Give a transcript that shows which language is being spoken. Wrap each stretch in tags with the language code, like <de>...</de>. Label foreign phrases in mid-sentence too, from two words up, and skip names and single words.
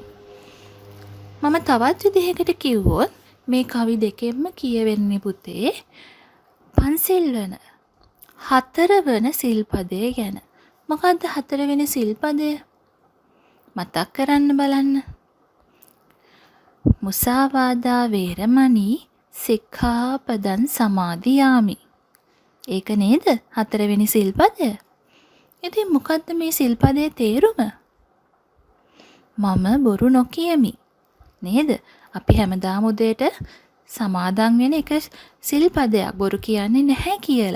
<si>මම තවත් විදිහකට කිව්වොත් මේ කවි දෙකෙන්ම කියවෙන්නේ පුතේ පන්සිල් වන 4 වන සිල්පදය ගැන. මොකද්ද 4 වෙනි සිල්පදය? මතක් කරන්න බලන්න.</si> <pi>මුසාවාදා වේරමණී සික්ඛාපදං සමාදියාමි.</pi> <si>ඒක නේද 4 වෙනි සිල්පදය? ඉතින් මොකද්ද මේ සිල්පදයේ තේරුම? මම බොරු නොකියමි. නේද? අපි හැමදාම උදේට සමාදන් වෙන එක සිල්පදයක් බොරු කියන්නේ නැහැ කියලා.</si>